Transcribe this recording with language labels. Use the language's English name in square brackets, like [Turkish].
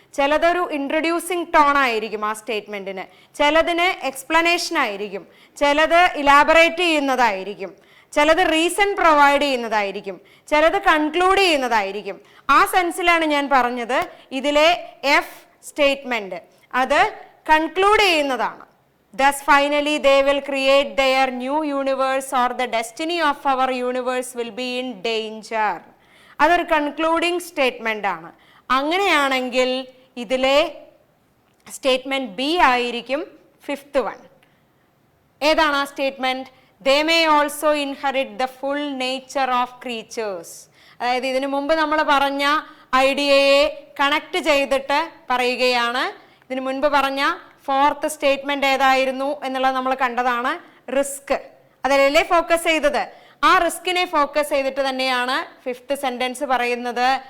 [Malayalam] ചിലതൊരു introducing tone ആയിരിക്കും ആ സ്റ്റേറ്റ്മെന്റിന്, ചിലതിന് എക്സ്പ്ലനേഷൻ ആയിരിക്കും, ചിലത് ഇലാബറേറ്റ് ചെയ്യുന്നതായിരിക്കും, ചിലത് റീസൺ പ്രൊവൈഡ് ചെയ്യുന്നതായിരിക്കും, ചിലത് കൺക്ലൂഡ് ചെയ്യുന്നതായിരിക്കും. ആ സെൻസിലാണ് ഞാൻ പറഞ്ഞത് ഇതിലെ എഫ് സ്റ്റേറ്റ്മെന്റ് അത് കൺക്ലൂഡ് ചെയ്യുന്നതാണ്. [English] Thus finally they will create their new universe or the destiny of our universe will be in danger. [Malayalam] അതൊരു കൺക്ലൂഡിങ് സ്റ്റേറ്റ്മെന്റ് ആണ്. അങ്ങനെയാണെങ്കിൽ ഇതിലെ സ്റ്റേറ്റ്മെന്റ് ബി ആയിരിക്കും ഫിഫ്ത്ത് വൺ. ഏതാണ് ആ statement? [English] They may also inherit the full nature of creatures. [Malayalam] അതായത് ഇതിനു മുമ്പ് നമ്മൾ പറഞ്ഞ ഐഡിയയെ കണക്ട് ചെയ്തിട്ട് പറയുകയാണ്. ഇതിനു മുൻപ് പറഞ്ഞ ഫോർത്ത് സ്റ്റേറ്റ്മെന്റ് ഏതായിരുന്നു എന്നുള്ളത് നമ്മൾ കണ്ടതാണ്, റിസ്ക്. അതിലല്ലേ ഫോക്കസ് ചെയ്തത്? ആ റിസ്കിനെ ഫോക്കസ് ചെയ്തിട്ട് തന്നെയാണ് ഫിഫ്ത്ത് സെന്റൻസ് പറയുന്നത്.